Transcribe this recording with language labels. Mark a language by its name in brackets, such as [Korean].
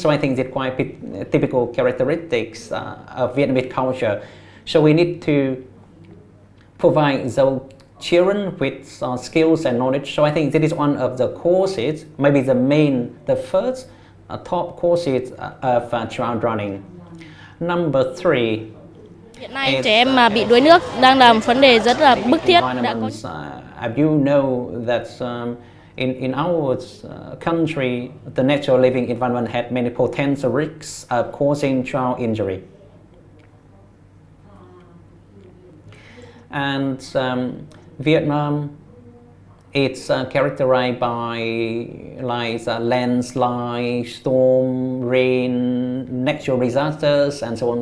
[English] So I think it's quite typical characteristics of Vietnamese culture. So we need to provide those children with skills and knowledge. So I think this is one of the causes, maybe the first top causes of child drowning. Number three, [Vietnamese] hiện nay trẻ em mà bị đuối nước đang là một vấn đề rất là bức thiết. [English] You know that in our country, the natural living environment had many potential risks of causing child injury. And Vietnam, it's characterized by landslide, storm, rain, natural disasters, and so on.